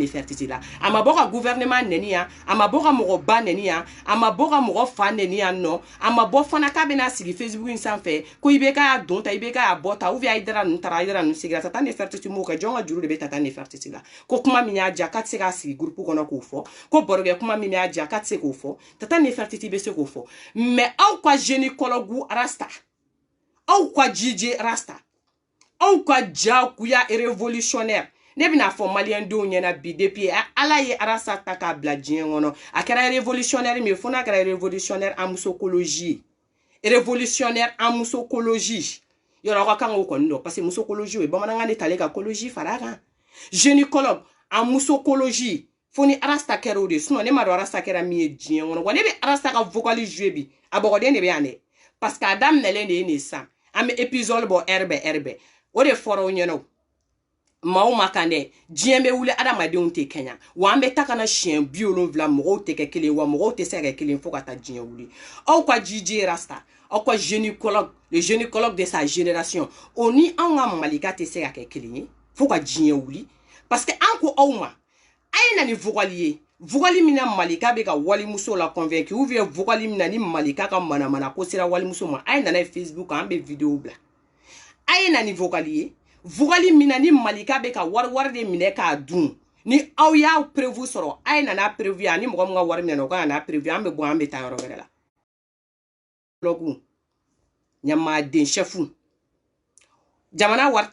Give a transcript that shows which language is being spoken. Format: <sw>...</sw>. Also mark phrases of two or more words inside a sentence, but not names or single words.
<bm>Nefertiti la a ma bɔ ka gouvernement nɛni yan a ma bɔ ka mɔgɔ ba nɛni yan a ma bɔ ka mɔgɔ fa nɛni yan nɔ a ma bɔ fana k'a bɛna sigi Facebook in sanfɛ ko i bɛ k'a y'a don ta i bɛ k'a y'a bɔ ta</bm> <fr>ou bien</fr> <bm>a dara ninnu taara a dara ninnu sigira Tata Nefertiti m'o kɛ jɔn ka juru de bɛ Tata Nefertiti la ko kuma min y'a diya k'a tɛ se k'a sigi groupe kɔnɔ k'o fɔ ko barokɛ kuma min y'a diya k'a tɛ se k'o fɔ Tata Nefertiti bɛ se k'o fɔ mais aw ka gynécologue Arasta aw ka DJ Rasta aw ka jagoya révolutionnaire ne bɛna fɔ malien denw ɲɛna bi depuis ala ye Arasta ta k'a bila diɲɛ kɔnɔ a kɛra révolutionnaire min fo n'a kɛra</bm> <fr>révolutionnaire en musocologie révolutionnaire en musocologie</fr> <bm>yɔrɔ aw ka kan k'o kɔni dɔn</bm> <fr>parce que</fr> <bm>musocologie o ye bamanankan de talen ka cologie fara a kan</bm> <fr>gynécologue en musocologie</fr> <bm>fo ni Arasta kɛra o de sinon ne ma dɔn Arasta kɛra min ye diɲɛ kɔnɔ wa ne bɛ Arasta ka</bm> <fr>vocal jouer</fr> <bm>bi a bɔgɔden de bɛ yan dɛ</bm> <fr>parce que</fr> <bm>a daminɛlen de ye nin san an bɛ épisode bɔ ɛrɛbɛ o de fɔra o ɲɛna maaw ma kan dɛ diɲɛ bɛ wuli adamadenw tɛ kɛɲɛ wa an bɛ ta kana siɲɛ 70 mɔgɔw tɛ kɛ kelen wa mɔgɔw tɛ se ka kɛ kelen fo ka taa diɲɛ wuli aw ka DJ Rasta aw ka</bm> <fr>gynécologue le gynécologue de sa génération</fr> <bm>o ni anw ka malika tɛ se ka kɛ kelen ye fo ka diɲɛ wuli</bm> <fr>parce que</fr> <bm>an ko aw ma a ye na ni vocal ye vocal min na malika bɛ ka walimuso la convaincre</bm> <fr>ou bien</fr> <bm>vocal min na ni malika ka manamana ko sera walimuso ma a ye na n'a ye Facebook an bɛ vidéo bila a ye na ni vocal ye vocal min na ni malika bɛ ka wari de minɛ k'a dun ni aw y'a prévu sɔrɔ a ye na n'a prévu ani mɔgɔ min ka wari minɛ o ka na n'a prévu an bɛ bɔ an bɛ taa yɔrɔ wɛrɛ la blogu ɲamaden chef jamana wari</bm>